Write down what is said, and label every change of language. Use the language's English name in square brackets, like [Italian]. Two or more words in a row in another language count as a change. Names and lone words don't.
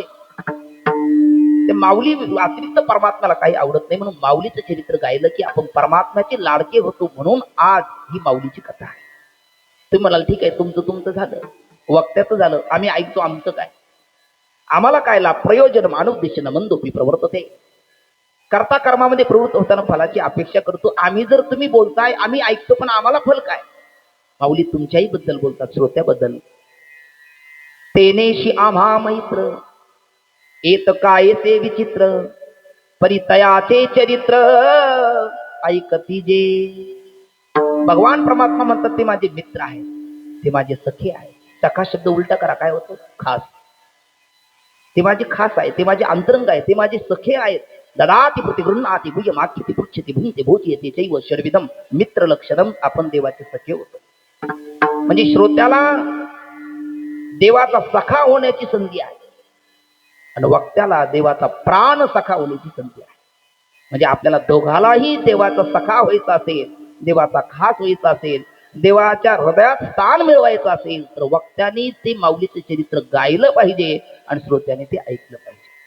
[Marathi] ते माऊली अतिरिक्त परमात्म्याला काही आवडत नाही, म्हणून माऊलीचं चरित्र गायलं की आपण परमात्म्याचे लाडके होतो. म्हणून आज ही माऊलीची कथा आहे. तुम्ही म्हणाल ठीक आहे, तुमचं झालं, वक्त्याचं झालं, आम्ही ऐकतो, आमचं काय? आम्हाला काय लाभ? [Sanskrit] प्रयोजन मानुद्देशन मंदोपी प्रवर्तते. [Marathi] कर्ता कर्मामध्ये प्रवृत्त होताना फलाची अपेक्षा करतो. आम्ही जर तुम्ही बोलताय आम्ही ऐकतो, पण आम्हाला फल काय? माऊली तुमच्याही बद्दल बोलतात, श्रोत्याबद्दल. तेनेशी आम्हा मैत्र येत काय ते विचित्र, परितयाचे चरित्र ऐकती जे. भगवान परमात्मा म्हणतात ते माझे मित्र आहेत, ते माझे सखे आहेत. सखा शब्द उलटा करा, काय होतो? खास. ते माझे खास आहे, ते माझे अंतरंग आहे, ते माझे सखे आहेत. [Sanskrit] ददाती प्रतिगृह्णाती भुजमाख्यति पृच्छति भुंते भोजयते चैव शर्विदम मित्र लक्षणम. [Marathi] आपण देवाचे सखे होतो. म्हणजे श्रोत्याला देवाचा सखा होण्याची संधी आहे आणि वक्त्याला देवाचा प्राण सखा होण्याची संधी आहे. म्हणजे आपल्याला दोघालाही देवाचा सखा व्हायचा असेल, देवाचा खास व्हायचा असेल, देवाच्या हृदयात स्थान मिळवायचं असेल तर वक्त्याने ते माऊलीचे चरित्र गायलं पाहिजे आणि श्रोत्याने ते ऐकलं पाहिजे.